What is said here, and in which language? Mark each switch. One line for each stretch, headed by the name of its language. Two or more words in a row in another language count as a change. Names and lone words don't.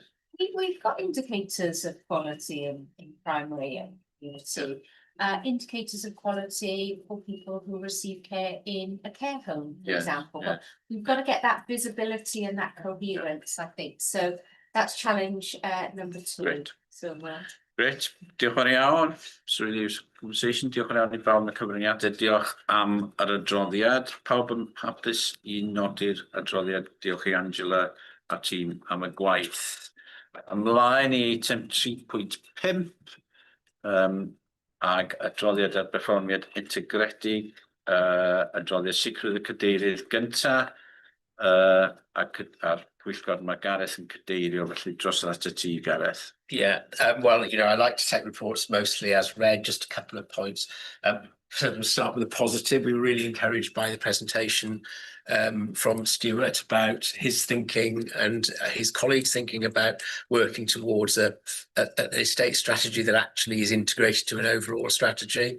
English: We've got indicators of quality in primary and community. Indicators of quality for people who receive care in a care home, for Yes, example. yes. But we've got to get that visibility and that coherence, I think. So that's challenge number 2. Great. So Great,
Welsh: diolch yn iawn.
English: So really conversation,
Welsh: diolch yn iawn I bawb am y cyfraniadau, diolch am yr adroddiad. Pawb yn hapus I nodi'r adroddiad, diolch I Angela a tîm am y gwaith. Ymlaen I eitem 3.5, ag adroddiad ar berfformiad integredig, adroddiad sicrwydd y cadeirydd gynta, ac a'r pwyllgor mae Gareth yn cadeirio, felly dros at y ti, Gareth.
English: Yeah, well, you know, I like to take reports mostly as read, just a couple of points. So we'll start with a positive. We were really encouraged by the presentation from Stuart about his thinking and his colleagues thinking about working towards a estate strategy that actually is integrated to an overall strategy.